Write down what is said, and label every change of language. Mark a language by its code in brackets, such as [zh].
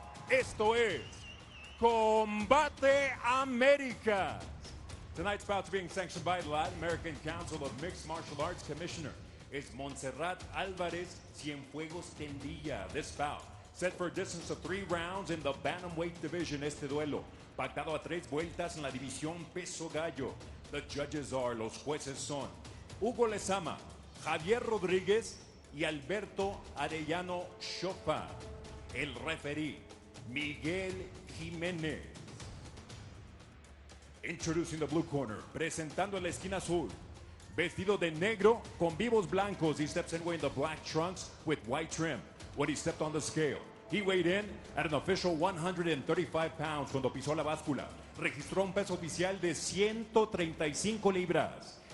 [es] Esto es Combate America. [en] Tonight's bout being sanctioned by the Latin American Council of Mixed Martial Arts Commissioner is Montserrat Alvarez Cienfuegos Tendilla. This bout set for a distance of 3 rounds in the bantamweight division. [es] Este duelo pactado a 3 vueltas en la división peso gallo. [en] The judges are, [es] los jueces son Hugo Lezama, Javier Rodríguez y Alberto Arellano Chopa. El referee, Miguel Jiménez. [en] Introducing the blue corner, [es] presentando en la esquina azul, vestido de negro con vivos blancos. [en] He steps in wearing the black trunks with white trim. When he stepped on the scale, he weighed in at an official 135 pounds. [es] Cuando pisó la báscula, registró un peso oficial de 135 libras.